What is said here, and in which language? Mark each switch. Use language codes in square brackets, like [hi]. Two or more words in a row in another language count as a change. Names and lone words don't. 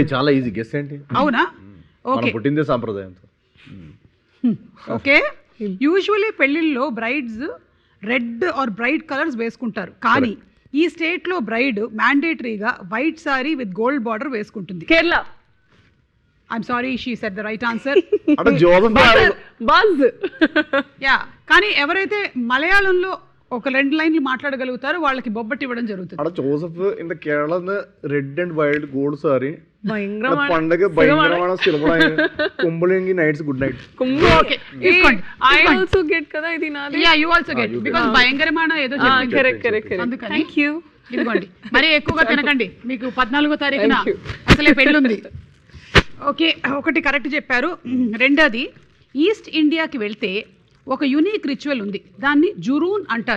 [te] చేయండి. చాలా [en] easy guess [te] ఏంటి? అవునా? మనం ఓకే పుట్టిందే సాంప్రదాయంతో. ఓకే. [en] usually పెళ్ళిళ్ళలో brides red or bright colours [te] వేసుకుంటారు, కానీ ఈ [en] statelo bride mandatoryga white saree with gold border వేసుకుంటుంది. [te] కేరళ. [en] I'm sorry, she said the right answer. [te] అంటే జోసఫ్ బాజ్. యా, కానీ ఎవరైతే మలయాళంలో ఒక 2 లైన్లు మాట్లాడగలుగుతారో వాళ్ళకి బొబ్బట్టి ఇవ్వడం జరుగుతుంది. [en] അവിടെ ജോസഫ് in the Kerala red and wild gold saree [ml] ഭയങ്കരമാണ്. പണ്ടൊക്കെ ഭയങ്കരമാണ് സിനിമ കുമ്പളെങ്കിൽ നൈറ്റ്സ് [en] good night. [te] Okay, తీసుకోండి. [en] I also get [te] కదా ఇది నాది. [en] ya, you also get because [te] భయంకరమైన ఏదో చెప్పింది. కరెక్ట్. అందుకని [en] thank you. [te] ఇదిగోండి, మరి ఎక్కువగా తినకండి, మీకు 14వ తారీఖున [en] Thank you. [te] అసలే పెళ్ళుంది. ఓకే, ఒకటి కరెక్ట్ చెప్పారు. రెండోది, ఈస్ట్ ఇండియాకి వెళ్తే ఒక [en] unique ritual [te] ఉంది, దాన్ని జురూన్ అంటారు.